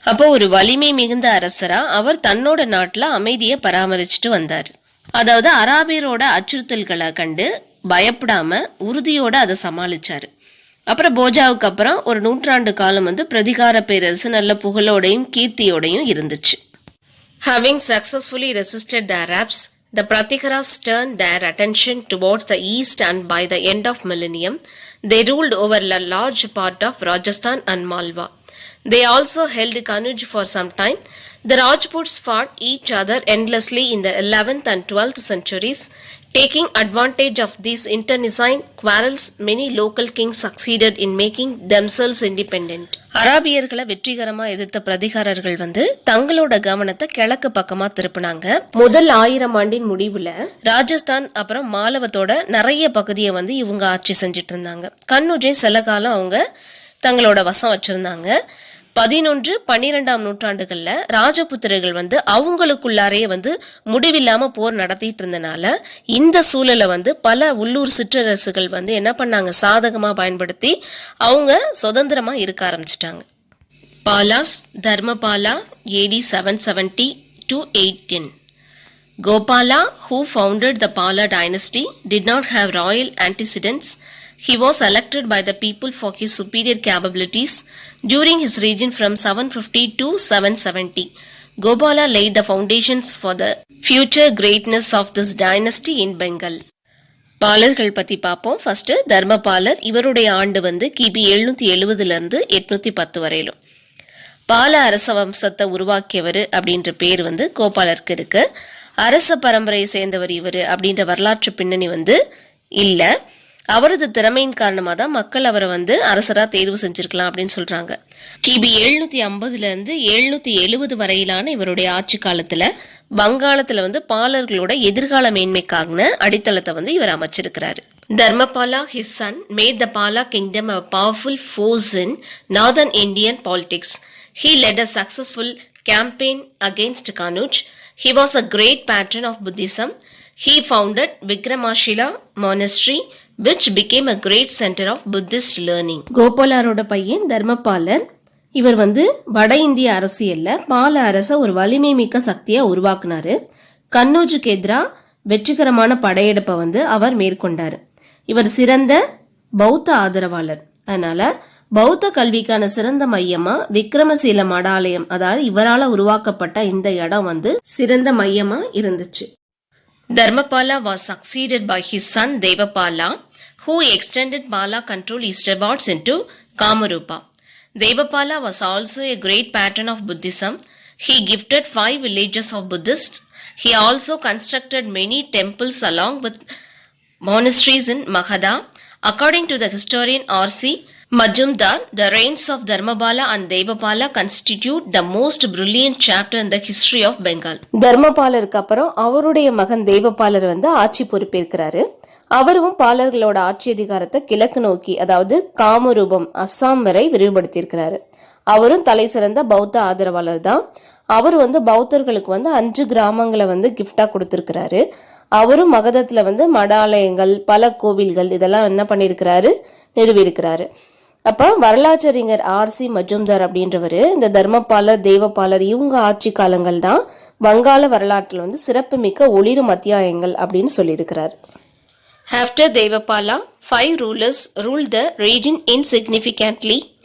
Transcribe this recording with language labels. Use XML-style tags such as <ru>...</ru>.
<ta>அப்போ ஒரு வலிமை மிகுந்த அரசரா அவர் தன்னோட நாட்டுல அமைதியை பராமரிச்சுட்டு வந்தார். அதாவது அராபியரோட அச்சுறுத்தல்களை கண்டு பயப்படாம உறுதியோட அதை சமாளிச்சாரு. அப்புறம் போஜாவுக்கு அப்புறம் ஒரு 100 ஆண்டு காலம் வந்து பிரதிகார பேரரசு நல்ல புகழோடையும் கீர்த்தியோடையும் இருந்துச்சு.</ta> <en>Having successfully resisted the Arabs, the Pratikaras turned their attention towards the east and by the end of millennium, they ruled over a large part of Rajasthan and Malwa. They also held Kanuj for some time. The Rajputs fought each other endlessly in the 11th and 12th centuries. Taking advantage of these internecine quarrels, many local kings succeeded in making themselves independent.</en> <ta>அராபியர்களை வெற்றிகரமா எதிர்த்த பிரதிகாரர்கள் வந்து தங்களோட கவனத்தை கிழக்கு பக்கமா திருப்பினாங்க. முதல் 1000 ஆண்டின் முடிவுல ராஜஸ்தான் அப்புறம் மாலவத்தோட நிறைய பகுதியை வந்து இவங்க ஆட்சி செஞ்சிட்டு இருந்தாங்க. கன்னுஜை சில காலம் அவங்க தங்களோட வசம் வச்சிருந்தாங்க. 11-12ஆம் நூற்றாண்டுகள்ல ராஜபுத்திரர்கள் வந்து அவங்களுக்குள்ளாரையே வந்து முடிவில்லாம போர் நடத்திட்டு இருந்தனால இந்த சூழலை வந்து பல உள்ளூர் சிற்றரசுகள் வந்து என்ன பண்ணாங்க, சாதகமா பயன்படுத்தி அவங்க சுதந்திரமா இருக்க ஆரம்பிச்சிட்டாங்க.</ta> <en>Palas Dharmapala AD 770 to 810. Gopala, who founded the Pala dynasty, did not have royal antecedents. He was elected by the people for his superior capabilities during his reign from 750 to 770. Gopala laid the foundations for the future greatness of this dynasty in Bengal.</en> <ta>பாலர்கள் பத்தி பார்ப்போம். First தர்மபாலர். இவருடைய ஆண்டு வந்து கிபி 770 இருந்து 810 வரையிலும். பால அரச வம்சத்தை உருவாக்கியவர் அப்படின்ற பேர் வந்து கோபாலருக்கு இருக்கு. அரச பரம்பரையை சேர்ந்தவர் இவர் அப்படின்ற வரலாற்று பின்னணி வந்து இல்ல. அவரது திறமையின் காரணமாக தான் மக்கள் அவரை வந்து அரசரா தேர்வு செஞ்சிருக்கலாம் அப்படின்னு சொல்றாங்க. கிபி 750 இருந்து 770 வரையிலான இவருடைய ஆட்சி காலத்துல வங்காளத்துல வந்து பாலர்களோட எதிர்கால மேன்மைக்கான அடித்தளத்தை வந்து இவர் அமைச்சிருக்கிறாரு.</ta> <en>Dharmapala, his son, made the Pala kingdom a powerful force in northern Indian politics. He led a successful campaign against Kanuj. He was a great patron of Buddhism. He founded Vikramashila monastery, which became a great center of Buddhist learning.</en> <ta>கோபாலரோட பையன் தர்மபாலர். இவர் வந்து வட இந்திய அரசியல்ல பால அரச ஒரு வலிமை மிக்க சக்தியா உருவாக்குனாரு. கன்னூஜுக்கு எதிராக வெற்றிகரமான படையெடுப்பை வந்து அவர் மேற்கொண்டாரு. இவர் சிறந்த பௌத்த ஆதரவாளர். அதனால பௌத்த கல்விக்கான சிறந்த மையமா விக்ரமசீல மடாலயம், அதாவது இவரால உருவாக்கப்பட்ட இந்த இடம் வந்து சிறந்த மையமா இருந்துச்சு.</ta> <en>Dharmapala was succeeded by his son Devapala, who extended Pala control eastwards into Kamarupa. Devapala was also a great patron of Buddhism. He gifted 5 villages of Buddhists. He also constructed many temples along with monasteries in Magadha. According to the historian R.C. Majumdar, the reigns of Dharmapala and Devapala constitute the most brilliant chapter in the history of Bengal.</en> <ta>தர்மபாலருக்கு அப்புறம் அவருடைய மகன் தேவபாலர் வந்து ஆட்சி பொறுப்பேற்கிறாரு. அவரும் பாலர்களோட ஆட்சி அதிகாரத்தை கிழக்கு நோக்கி, அதாவது காமரூபம் அஸ்ஸாம் வரை விரிவுபடுத்தியிருக்கிறாரு. அவரும் தலை சிறந்த பௌத்த ஆதரவாளர் தான். அவர் வந்து பௌத்தர்களுக்கு வந்து 5 கிராமங்களை வந்து கிஃப்டா கொடுத்திருக்கிறாரு. அவரும் மகதத்துல வந்து மடாலயங்கள், பல கோவில்கள் இதெல்லாம் என்ன பண்ணிருக்கிறாரு, நிறுவியிருக்கிறாரு. அப்ப வரலாற்றறிஞர் R.C. மஜும்தார் அப்படின்றவரு இந்த தர்மபாலர் தேவபாலர் இவங்க ஆட்சி காலங்கள் தான் வங்காள வரலாற்றுல வந்து சிறப்பு மிக்க ஒளிரும் அத்தியாயங்கள் அப்படின்னு சொல்லியிருக்கிறார்.</ta> <en>After Devapala, 5 rulers ruled the region insignificantly.</en>